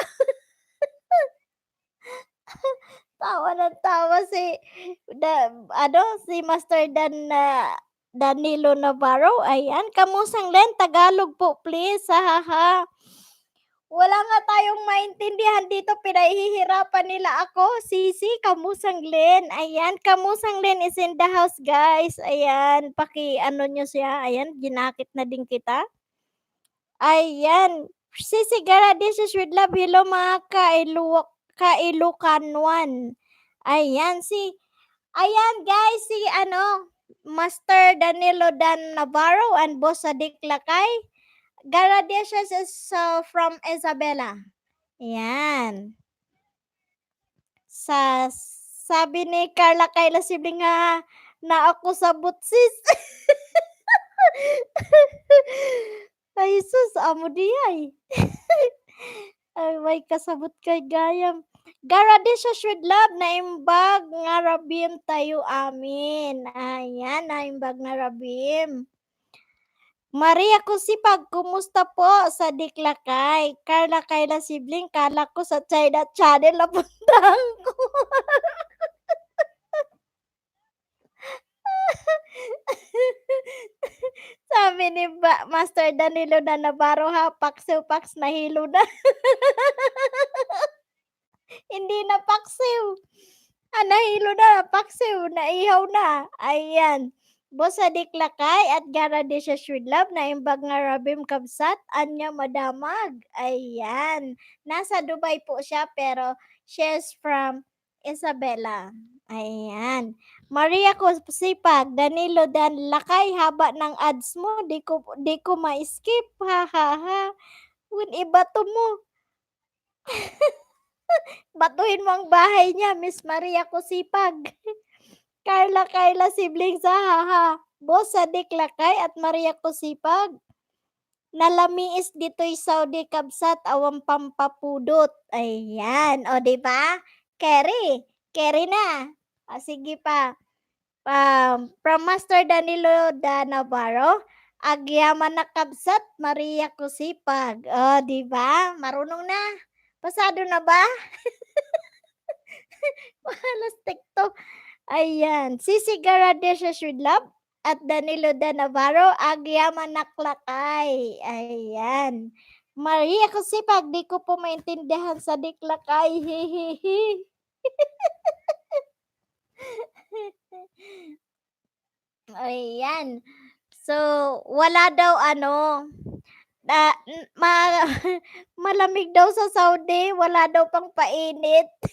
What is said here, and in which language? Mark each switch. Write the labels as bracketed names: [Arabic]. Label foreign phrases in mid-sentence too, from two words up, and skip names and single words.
[Filipino] Tawa ng tawa si Master Danilo Navarro. Ayan, Kamusang Len, Tagalog po please. Ha. Wala nga tayong maintindihan dito, pinahihirapan nila ako. [English] Sisi, Kamusang Len. Ayan, Kamusang Len is in the house, guys. [Filipino] Ayan, ano nyo siya. Ayan, ginakit na din kita. [English] Ayan, Sisi Gara, this is with love. [Filipino] Hello mga Kailukanuan. [English] Ayan, guys, Master Danilo Navarro and Boss Adik Lakay. Garadicious is from Isabela. [Filipino] Ayan. Sabi ni Carla Kayla sibling na ako sa butsis. Ay, sus, amo di ay. [Iloko] Ay, may kasabot kay gayam. Garadicious [English] with love [Iloko] na imbag nga rabim tayo amin. Ayan, na imbag na rabim. Maria Kusipag, [Filipino] kumusta po sa Diklakay? Carla Kayla sibling, kala ko sa China Channel napuntahan ko. Sabi ni Master Danilo Navarro paksiw nahilo na. Hindi na paksiw. Nahilo na, paksiw, naihaw na. Ayan. [Iloko] Boss Adik Lakay at Garadisha Sweet Love na imbag nga Rabim Kabsat, anya madamag. [Filipino] Ayan. Nasa Dubai po siya pero [English] she's from Isabela. [Filipino] Ayan. Maria Kusipag, Danilo Lakay, haba ng ads mo, di ko ma-skip. Ha ha ha. Win ibato mo. Batuhin mo ang bahay niya, Miss Maria Kusipag. Kayla siblings ha. [Iloko] Boss Adik Lakay at Maria Kusipag. Nalamiis dito'y Saudi Kabsat awang pampapudot. [Filipino] Ayan, o di ba? Carry na. Sige pa. [Iloko] From Master Danilo Navarro, agyaman na Kabsat Maria Kusipag. [Filipino] O di ba? Marunong na. Pasado na ba? Mahalas TikTok. [Iloko] Ayan, Sisi Garadesha Shudlab at Danilo de Navarro, Agyaman Naklakay. [Filipino] Ayan. Maria Kusipag, di ko po maintindihan sa diklakay. Hihihi. Ayan. So, wala daw ano, na, malamig daw sa Saudi, wala daw pang painit.